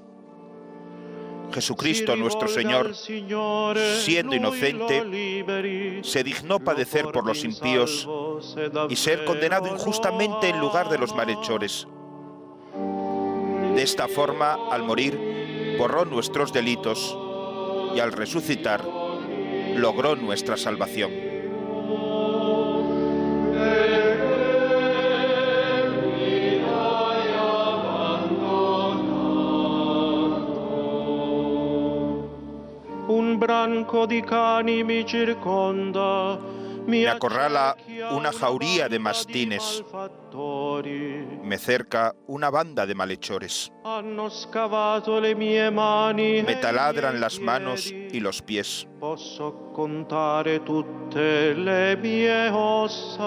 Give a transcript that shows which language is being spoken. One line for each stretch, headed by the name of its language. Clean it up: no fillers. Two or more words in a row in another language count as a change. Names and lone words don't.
Spanish: Jesucristo nuestro Señor, siendo inocente, se dignó padecer por los impíos y ser condenado injustamente en lugar de los malhechores. De esta forma, al morir, borró nuestros delitos y al resucitar, logró nuestra salvación.
Italian: Un branco di cani mi circonda,
Spanish: Me acorrala una jauría de mastines, me cerca una banda de malhechores.
Italian: hanno scavato le mie mani,
Spanish: Me taladran las manos y los pies.
Italian: posso contare tutte le mie ossa.